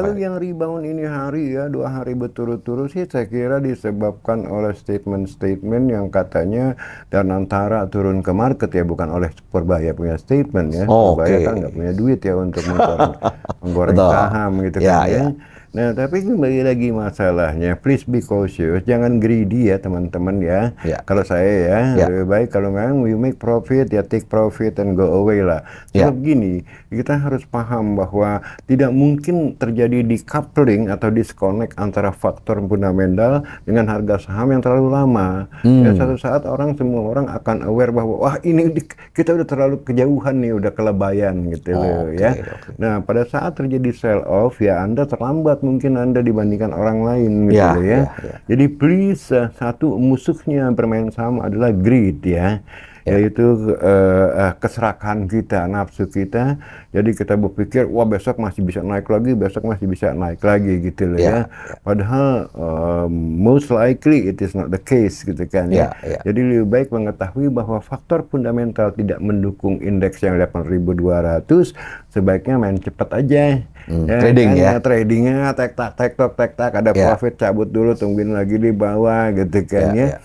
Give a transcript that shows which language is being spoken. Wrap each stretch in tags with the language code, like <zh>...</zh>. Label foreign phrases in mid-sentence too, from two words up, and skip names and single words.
<id>Kalau yang rebound ini hari ya, 2 hari berturut-turut sih saya kira disebabkan oleh statement-statement yang katanya dan antara turun ke market ya, bukan oleh Purbaya punya statement ya. Purbaya kan nggak punya duit ya untuk menggoreng Betul. saham gitu Ya, kan ya. ya. Nah, tapi kembali lagi masalahnya,</id> <en>please be cautious,</en> <id>jangan greedy ya teman-teman ya. Ya. Kalau saya ya, Ya. lebih baik kalau memang</id> <en>we make profit</en> <id>ya</id> <en>take profit and go away</en> <id>lah. Ya. Sebab gini, kita harus paham bahwa tidak mungkin terjadi decoupling atau disconnect antara faktor fundamental dengan harga saham yang terlalu lama. Ya, suatu saat semua orang akan aware bahwa wah ini kita udah terlalu kejauhan nih, udah kelebayan gitu loh Oke, ya. oke. Nah, pada saat terjadi</id> <en>sell off</en> <id>ya Anda terlambat mungkin Anda dibandingkan orang lain gitu Ya, loh ya. ya. Jadi please, satu musuhnya bermain saham adalah greed ya. Yaitu keserakahan kita, nafsu kita. Jadi kita berpikir, wah besok masih bisa naik lagi, besok masih bisa naik lagi gitu loh ya. Padahal</id> <en>most likely it is not the case</en> <id>gitu kan ya. Jadi lebih baik mengetahui bahwa faktor fundamental tidak mendukung indeks yang 8.200, sebaiknya main cepat aja. Trading kan, ya. Tradingnya tek-tak, ada profit cabut dulu, tungguin lagi di bawah gitu kan ya.</id>